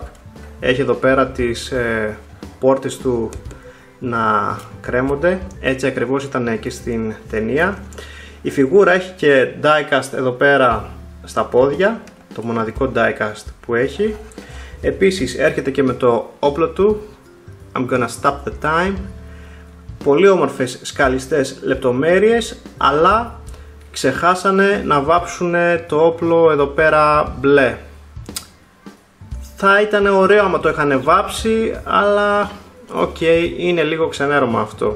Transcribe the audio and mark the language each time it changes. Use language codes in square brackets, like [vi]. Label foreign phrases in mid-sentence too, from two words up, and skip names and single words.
[el] Έχει εδώ πέρα τις πόρτες του να κρέμονται, έτσι ακριβώς ήταν και στην ταινία. Η φιγούρα έχει και diecast εδώ πέρα στα πόδια, το μοναδικό diecast που έχει. Επίσης έρχεται και με το όπλο του, [en] I'm gonna stop the time. [el] Πολύ όμορφες σκαλιστές λεπτομέρειες, αλλά ξεχάσανε να βάψουν το όπλο εδώ πέρα μπλε. Θα ήταν ωραίο άμα το είχαν βάψει, αλλά οκ, είναι λίγο ξενέρωμα αυτό.